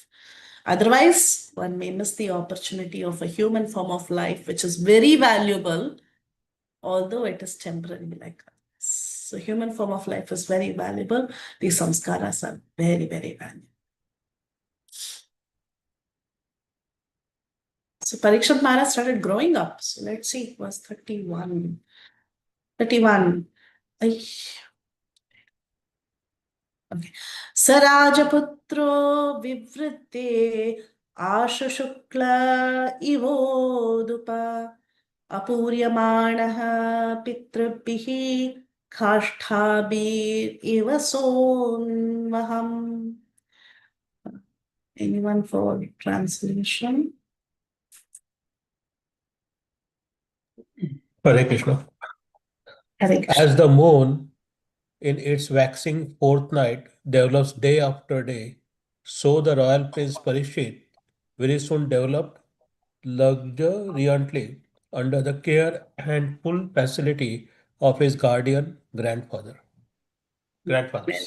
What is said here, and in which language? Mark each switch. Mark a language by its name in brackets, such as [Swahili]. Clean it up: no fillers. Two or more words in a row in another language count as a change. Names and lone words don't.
[English] Otherwise, one may miss the opportunity of a human form of life, which is very valuable, although it is temporary like us. So human form of life is very valuable. These samskaras are very, very valuable. So Parikshit Maharaj started growing up. So let's see, it was 31. 31. Ay. Okay. [Sanskrit] सराजपुत्रो विवृत्ते आशशुक्ल इवोडुप आपूर्यमाणः पितृभिः काष्ठभिर् इव सोन्वहम्. [English] Anyone for translation? Hare Krishna. Hare Krishna. As the moon in its waxing fortnight develops day after day, so the royal prince Parikshit very soon developed luxuriantly under the care and full facility of his guardian grandfathers.